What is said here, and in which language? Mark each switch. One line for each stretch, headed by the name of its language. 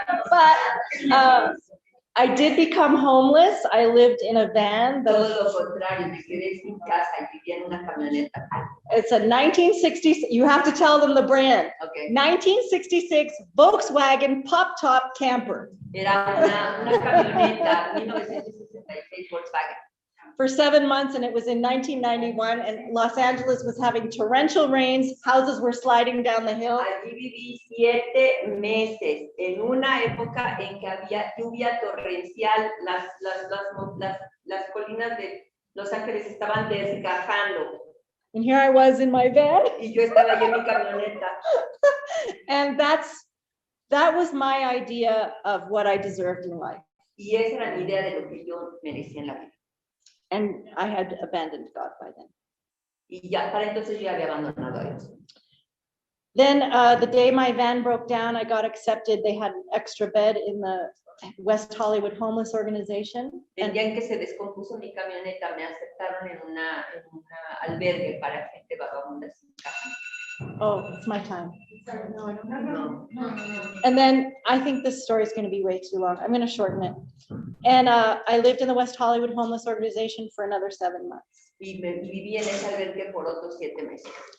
English: But I did become homeless. I lived in a van.
Spanish: Todo lo contrario, me quedé sin casa y vivía en una camioneta.
English: It's a 1960s, you have to tell them the brand. Okay. 1966 Volkswagen pop-top camper.
Spanish: Era una camioneta 1966 Volkswagen.
English: For 7 months, and it was in 1991, and Los Angeles was having torrential rains, houses were sliding down the hill.
Spanish: Allí viví 7 meses, en una época en que había lluvia torrencial, las colinas de Los Ángeles estaban desgajando.
English: And here I was in my van.
Spanish: Y yo estaba allí en mi camioneta.
English: And that was my idea of what I deserved in life.
Spanish: Y esa era mi idea de lo que yo merecía en la vida.
English: And I had abandoned God by then.
Spanish: Y ya para entonces yo había abandonado a Dios.
English: Then the day my van broke down, I got accepted. They had an extra bed in the West Hollywood Homeless Organization.
Spanish: El día en que se descompuso mi camioneta, me aceptaron en una albergue para gente vagabunda sin casa.
English: Oh, it's my time. No. And then I think this story is going to be way too long. I'm going to shorten it. And I lived in the West Hollywood Homeless Organization for another 7 months.
Spanish: Y viví en ese albergue por otros 7 meses.